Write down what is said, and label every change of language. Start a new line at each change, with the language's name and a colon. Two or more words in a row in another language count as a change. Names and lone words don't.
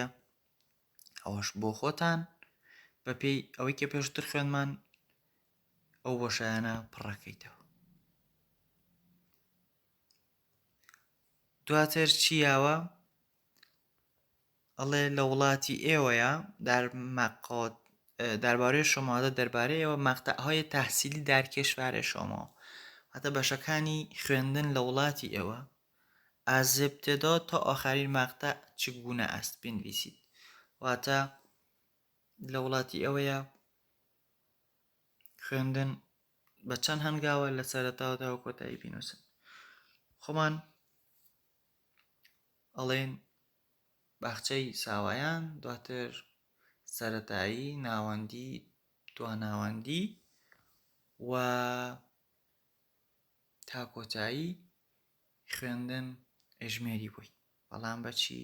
Central Kurdish: ئەوەش بۆ خۆتان بە پێی ئەوەی کە پێشتر خوێنمان ئەو بۆشایانە پڕەکەیتەوە. دواتر چیاوە؟ ئەڵێ لە وڵاتی ئێوەیە
Persian: درباره شمادا
Central Kurdish: دەربارەی ئێوە
Persian: مەقطعهای تحصیلی در کشور شما، حتی
Central Kurdish: بەشەکانی خوێندن لە وڵاتی ئێوە
Persian: از ابتدا تا آخرین مقطع چگونه است بنویسید.
Central Kurdish: واتە لە وڵاتی ئێوەیە خوێندن بە چەند هەنگاوە لە سەرەتاوە تا کۆتایی بینووسن. خۆمان ئەڵێن باخچەی ساوایان، دواتر سەرەتایی، ناوەندی، دواناوەندی و تا کۆتایی خوێندن ئەژمێری بووی، بەڵام بەچی؟